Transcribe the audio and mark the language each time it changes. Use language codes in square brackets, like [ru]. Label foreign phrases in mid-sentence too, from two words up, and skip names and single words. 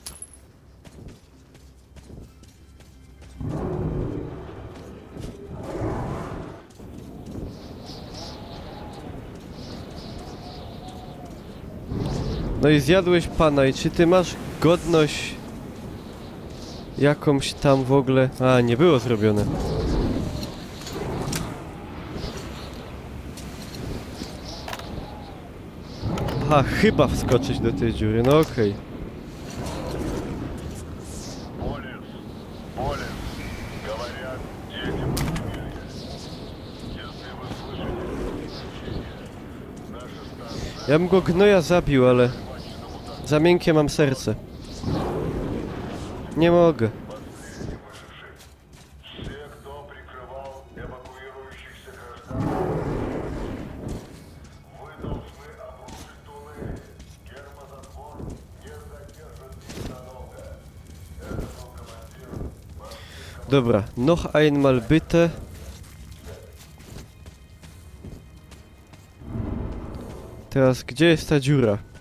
[pl] No i zjadłeś pana, i czy ty masz godność jakąś tam w ogóle... A, nie było zrobione. Aha, chyba wskoczyć do tej dziury, no okej. [ru] Полис, говорят, дети подземелья. Если вы слышите, наша станция [pl] Ja bym go gnoja zabił, ale... Za miękkie mam serce. Nie mogę. [ru] все, кто прикрывал эвакуирующихся граждан. Вы должны обрушить туннель. Гермозатвор не задержит их надолго. Это был командир [pl] Dobra, [de] noch einmal bitte. [pl] Teraz, gdzie jest ta dziura?